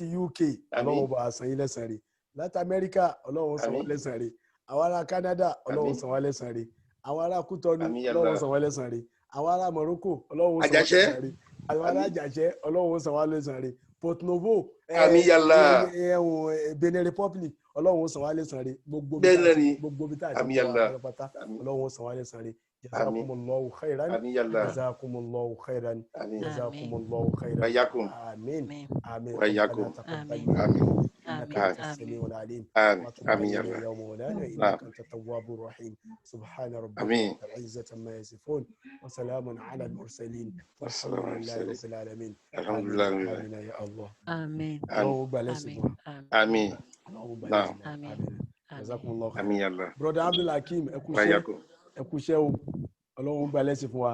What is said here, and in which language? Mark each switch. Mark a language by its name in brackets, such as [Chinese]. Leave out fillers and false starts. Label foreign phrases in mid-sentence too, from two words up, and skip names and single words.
[Yoruba] UK Ọlọ́run bá san yín lẹ́san rẹ̀ láti America Ọlọ́run san wọ́n lẹ́san rẹ̀ àwọn ará Canada Ọlọ́run san wọ́n lẹ́san rẹ̀ àwọn ará Kútọ́nù Ọlọ́run san wọ́n lẹ́san rẹ̀ àwọn ará Morocco Ọlọ́run san wọ́n lẹ́san rẹ̀ àwọn ará Àjàṣẹ́ Ọlọ́run san wọ́n lẹ́san rẹ̀ Port Novo Benin Republic Ọlọ́run san wọ́n lẹ́san rẹ̀ gbogbo bí tá a ti wà pátá Ọlọ́run san wọ́n lẹ́san rẹ̀. [Arabic] جزاكم الله خيرا جزاكم الله خيرا جزاكم الله خيرا آمين آمين وإياكم amin إنك أنت السميع العليم آمين يا مولانا إنك أنت التواب الرحيم سبحان ربك رب العزة عما يصفون وسلام على المرسلين والحمد لله رب العالمين الحمد لله آمين يا الله آمين آمين آمين جزاكم الله خير آمين يا الله [Yoruba] brother Abdul Hakim ẹ kú iṣẹ́ o Ọlọ́run gbà lẹ́sìn fún wa.